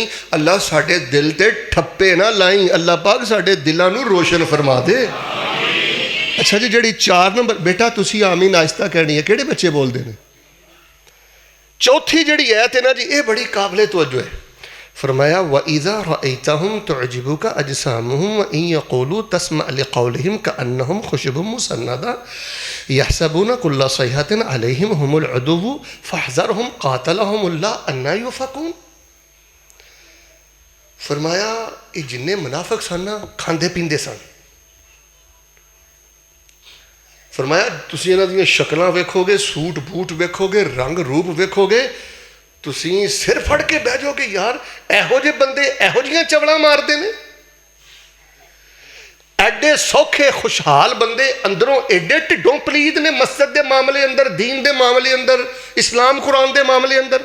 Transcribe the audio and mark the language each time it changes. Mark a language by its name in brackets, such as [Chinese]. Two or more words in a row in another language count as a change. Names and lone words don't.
[Punjabi] ਅੱਲਾ ਸਾਡੇ ਦਿਲ ਤੇ ਠੱਪੇ ਨਾ ਲਾਈ। ਅੱਲਾ ਪਾਕ ਸਾਡੇ ਦਿਲਾਂ ਨੂੰ ਰੋਸ਼ਨ ਫਰਮਾ ਦੇ। ਅੱਛਾ ਜੀ, ਜਿਹੜੀ 4 ਨੰਬਰ ਬੇਟਾ ਤੁਸੀਂ ਆਮੀਨ ਆਹਿਸਤਾ ਕਹਿਣੀ ਹੈ। ਕਿਹੜੇ ਬੱਚੇ ਬੋਲਦੇ ਨੇ? ਚੌਥੀ ਜਿਹੜੀ ਐਤ ਹੈ ਨਾ ਜੀ, ਇਹ ਬੜੀ ਕਾਬਲੇ ਤਵੱਜੋ ਹੈ। [Arabic] फरमाया وإذا رأيتهم تعجبك أجسامهم و إن يقولوا تسمع لقولهم كأنهم خشب مسندة يحسبون كل صيحة عليهم هم العدو فاحذرهم قاتلهم الله أنى يؤفكون. [Punjabi] ਫਰਮਾਇਆ ਇਹ ਜਿਨ੍ਹੇ ਮੁਨਾਫ਼ਿਕ ਸਨ ਨਾ ਖਾਂਦੇ ਪੀਂਦੇ ਸਨ। ਫਰਮਾਇਆ ਤੁਸੀਂ ਇਨ੍ਹਾਂ ਦੀਆਂ ਸ਼ਕਲਾਂ ਵੇਖੋਗੇ, ਸੂਟ ਬੂਟ ਵੇਖੋਗੇ, ਰੰਗ ਰੂਪ ਵੇਖੋਗੇ, ਤੁਸੀਂ ਸਿਰ ਫੜ ਕੇ ਬਹਿ ਜਾਓਗੇ ਯਾਰ ਇਹੋ ਜਿਹੇ ਬੰਦੇ ਇਹੋ ਜਿਹੀਆਂ ਚਵਲਾਂ ਮਾਰਦੇ ਨੇ। ਐਡੇ ਸੌਖੇ ਖੁਸ਼ਹਾਲ ਬੰਦੇ ਅੰਦਰੋਂ ਐਡੇ ਢਿੱਡੋਂ ਪਲੀਦ ਨੇ ਮਸਜਿਦ ਦੇ ਮਾਮਲੇ ਅੰਦਰ, ਦੀਨ ਦੇ ਮਾਮਲੇ ਅੰਦਰ, ਇਸਲਾਮ ਕੁਰਾਨ ਦੇ ਮਾਮਲੇ ਅੰਦਰ।